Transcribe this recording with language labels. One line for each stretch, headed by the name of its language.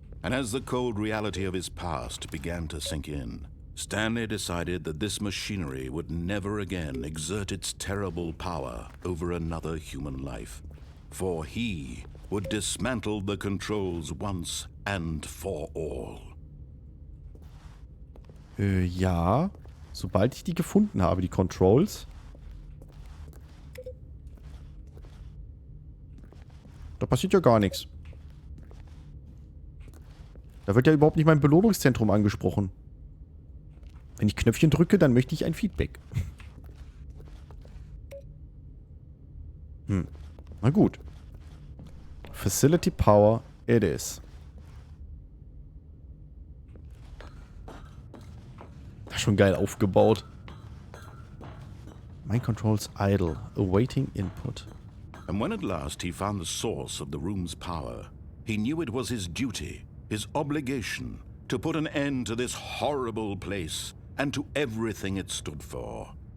English: And as the cold reality of his past began to sink in, Stanley decided that this machinery would never again exert its terrible power over another human life. For he would dismantle the controls once and for all.
German: Ja. Sobald ich die gefunden habe, die Controls. Da passiert ja gar nichts. Da wird ja überhaupt nicht mein Belohnungszentrum angesprochen. Wenn ich Knöpfchen drücke, dann möchte ich ein Feedback. Na gut.
English: Facility Power it is.
German: Das ist schon geil aufgebaut.
English: Mind controls idle, awaiting input. And when at last he found the source of the room's power, he knew it was his duty, his obligation, to put an end to this horrible place and to everything it stood for.